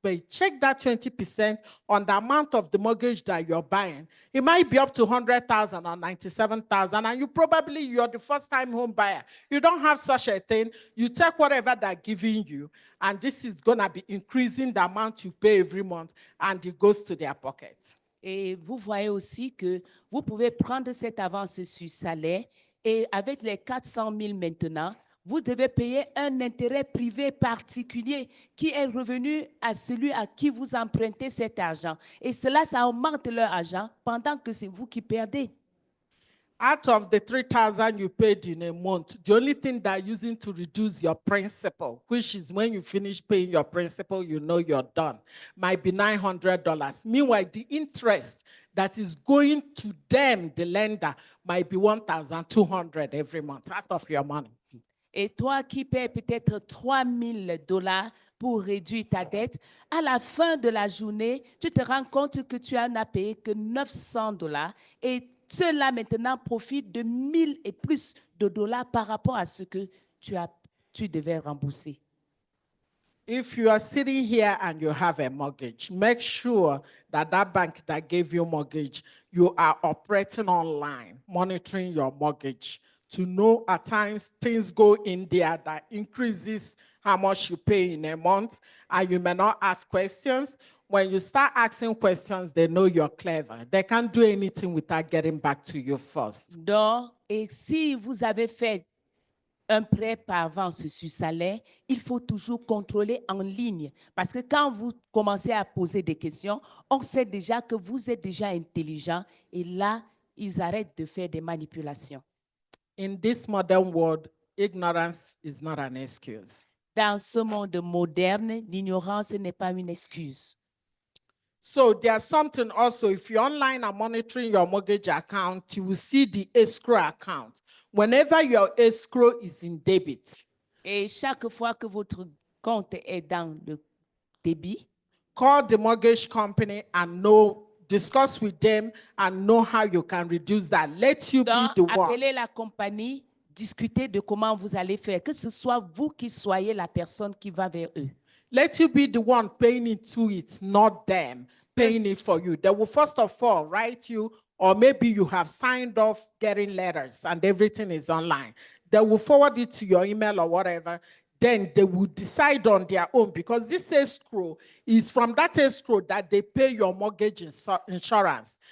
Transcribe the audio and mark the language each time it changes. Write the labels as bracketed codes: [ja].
[en] But check that 20% on the amount of the mortgage that you're buying. It might be up to 100,000 or 97,000, and you're the first-time home buyer. You don't have such a thing. You take whatever they're giving you, and this is going to be increasing the amount you pay every month, and it goes to their pocket. [fr] Et vous voyez aussi que vous pouvez prendre cette avance sur salaire et avec les 400 000 maintenant, vous devez payer un intérêt privé particulier qui est revenu à celui à qui vous empruntez cet argent. Et cela, ça augmente leur argent pendant que c'est vous qui perdez. [en] Out of the 3,000 you paid in a month, the only thing they're using to reduce your principal, which is when you finish paying your principal, you know you're done, might be $900. Meanwhile, the interest that is going to them, the lender, might be $1,200 every month out of your money. [fr] Et toi qui paies peut-être $3,000 pour réduire ta dette, à la fin de la journée, tu te rends compte que tu n'as payé que $900 et ceux-là maintenant profitent de 1,000 et plus de dollars par rapport à ce que tu devais rembourser. [en] If you are sitting here and you have a mortgage, make sure that that bank that gave you mortgage, you are operating online, monitoring your mortgage to know at times things go in there that increases how much you pay in a month, and you may not ask questions. When you start asking questions, they know you're clever. They can't do anything without getting back to you first. [fr] Donc, et si vous avez fait un prêt par avance sur salaire, il faut toujours contrôler en ligne. Parce que quand vous commencez à poser des questions, on sait déjà que vous êtes déjà intelligent et là, ils arrêtent de faire des manipulations. [en] In this modern world, ignorance is not an excuse. [fr] Dans ce monde moderne, l'ignorance n'est pas une excuse. [en] So there's something also, if you're online and monitoring your mortgage account, you will see the escrow account. Whenever your escrow is in debit, [fr] Et chaque fois que votre compte est dans le débit, [en] call the mortgage company and discuss with them and know how you can reduce that. Let you be [fr] donc [en] the one. [fr] appelez la compagnie, discutez de comment vous allez faire, que ce soit vous qui soyez la personne qui va vers eux. [en] Let you be the one paying into it, not them paying it for you. They will first of all write you, or maybe you have signed off getting letters and everything is online. They will forward it to your email or whatever. Then they will decide on their own, because this escrow is from that escrow that they pay your mortgage insurance.